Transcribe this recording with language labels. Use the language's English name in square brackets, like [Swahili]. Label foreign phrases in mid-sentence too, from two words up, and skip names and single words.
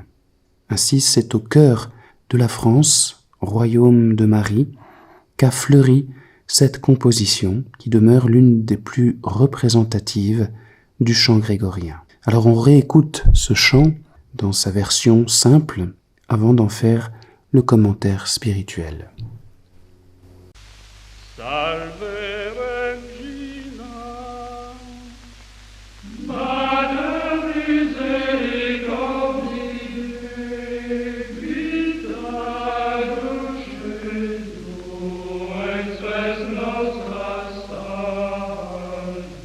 [French] Ainsi, c'est au cœur de la France, royaume de Marie, qu'a fleuri cette composition qui demeure l'une des plus représentatives du chant grégorien. Alors on réécoute ce chant dans sa version simple avant d'en faire le commentaire spirituel. [Latin] Salve Regina, Mater misericordiae, vita dulcedo, et spes nostra salve.